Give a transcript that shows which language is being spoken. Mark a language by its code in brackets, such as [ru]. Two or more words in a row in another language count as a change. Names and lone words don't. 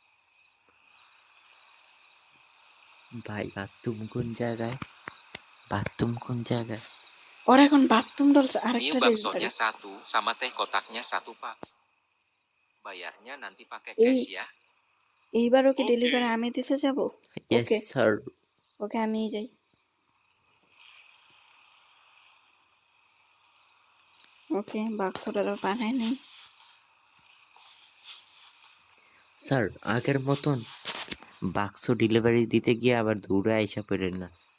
[bn] ভাই বাথরুম কোন জায়গায়? বাথরুম কোন জায়গায়? ওর এখন বাথরুম ডলছে [id] Mie [bn] আরেকটা ডেলিভারি। [id] baksonya satu sama teh kotaknya satu, Pak. Bayarnya nanti pakai [bn] এই [id] cash ya. [bn] এইবার ওকে Okay. ডেলিভারি আমি দিতে যাব? ইয়েস ওকে স্যার। ওকে আমিই যাই। ওকে বাক্সটা বানাই নেই। স্যার আগের মতন বাক্স ডেলিভারি দিতে গিয়ে আবার দৌড়ে আইসা পড়েন না।